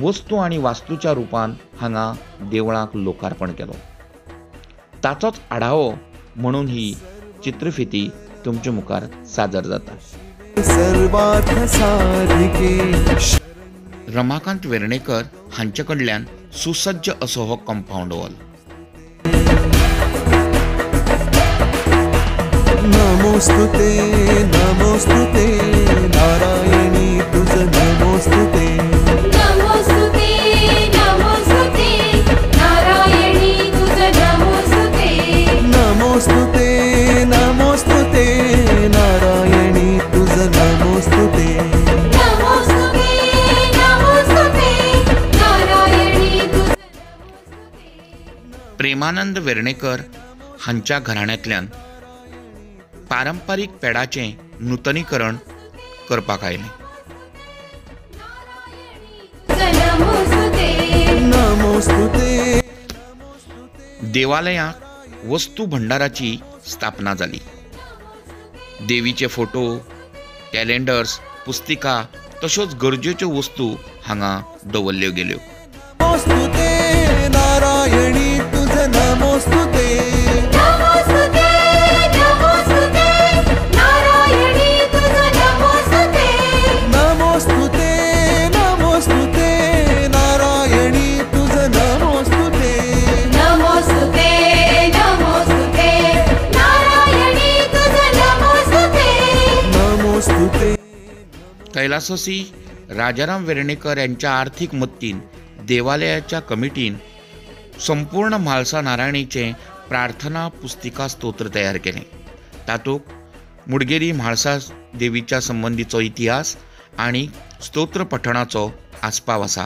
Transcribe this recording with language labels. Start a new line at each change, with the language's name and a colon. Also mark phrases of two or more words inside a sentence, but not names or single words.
Konkani: वस्तू आणि वास्तूच्या रूपान हांगा देवळाक लोकार्पण केलो. ताचोच आढावो म्हणून ही चित्रफिती तुमच्या मुखार सादर जाता. रमाकांत वेर्णेकर हांचे कडल्यान सुसज्ज असो हो कंपाऊंड वॉल. नमोस्तुते नमोस्तुते नारायणी तुझ नमोस्तुते. नमोस्तुते नमोस्तुते नारायणी तुझ नमोस्तुते. नमोस्तुते नमोस्तुते नारायणी तुझ नमोस्तुते. नमोस्तुते नमोस्तुते नारायणी तुझ. प्रेमानंद वेर्णेकर हांच्या घराण्यांतल्यान पारंपारीक पेडाचें नूतनीकरण करपाक आयलें. नमोस्तुते देवालयांत वस्तू भंडाराची स्थापना जाली. देवीचे फोटो, कॅलेंडर्स, पुस्तिका तश्योच गरजेच्यो वस्तू हांगा दवरल्यो गेल्यो. नमोस्तुते नारायणी तुझ नमोस्तुते. नमोस्तुते नमोस्तुते नारायणी तुझ नमोस्तुते. नमोस्तुते नमोस्तुते नारायणी तुझ नमोस्तुते. नमोस्तुते नमोस्तुते नारायणी तुझ नमोस्तुते. नमोस्तुते कैलासोसी राजाराम वेर्णेकर यांच्या आर्थिक मदतीन देवालयाच्या कमिटीन संपूर्ण म्हाळसा नारायणीचे प्रार्थना पुस्तिका स्तोत्र तयार केले. तातूंत मुडगेरी म्हाळसा देवीच्या संबंधीचो इतिहास आणि स्तोत्र पठणाचो आस्पाव आसा.